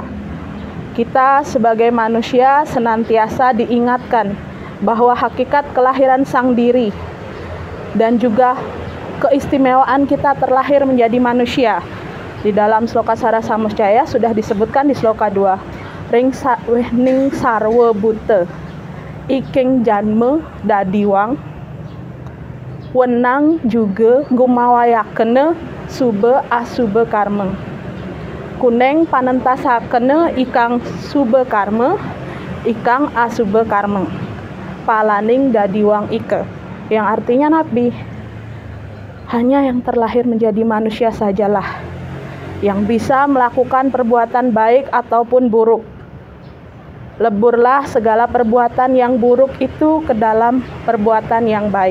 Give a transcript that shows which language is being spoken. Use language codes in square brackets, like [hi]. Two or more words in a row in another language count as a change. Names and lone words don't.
[id] Kita sebagai manusia senantiasa diingatkan bahwa hakikat kelahiran sang diri dan juga keistimewaan kita terlahir menjadi manusia. Di dalam sloka Sara Samuscaya sudah disebutkan di sloka 2. [kaw] Ning sarwa buta iking janme dadiwang wenang juga gumawayakene sube asube karma. Kuneng panentasakene ikang sube karma, ikang asube karma. Palaning dadiwang ike. [id] Yang artinya Nabi, hanya yang terlahir menjadi manusia sajalah yang bisa melakukan perbuatan baik ataupun buruk. Leburlah segala perbuatan yang buruk itu ke dalam perbuatan yang baik.